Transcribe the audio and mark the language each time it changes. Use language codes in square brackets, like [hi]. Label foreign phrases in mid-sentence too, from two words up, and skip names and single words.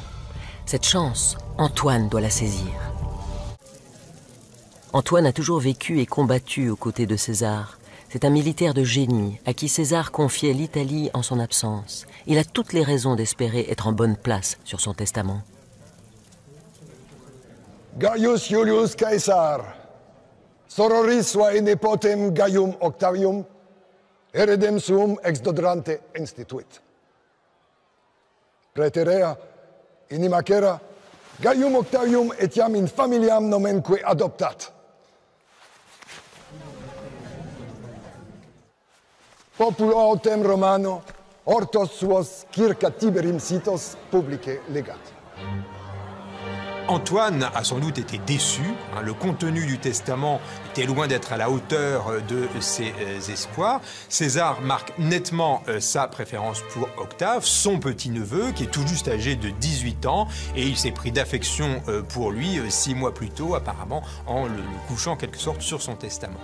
[fr] Cette chance, Antoine doit la saisir. Antoine a toujours vécu et combattu aux côtés de César. C'est un militaire de génie à qui César confiait l'Italie en son absence. Il a toutes les raisons d'espérer être en bonne place sur son testament. [la] Gaius Iulius Caesar, sororis suae nepotem Gaium Octavium, heredem suum ex Dodrante instituit. Praeterea, in imacera, Gaium Octavium etiam in familiam nomenque adoptat. Populo autem Romano, hortos suos circa Tiberim sitos publicae legat. [fr] Antoine a sans doute été déçu. Le contenu du testament était loin d'être à la hauteur de ses espoirs. César marque nettement sa préférence pour Octave, son petit-neveu, qui est tout juste âgé de 18 ans, et il s'est pris d'affection pour lui 6 mois plus tôt, apparemment, en le couchant en quelque sorte sur son testament.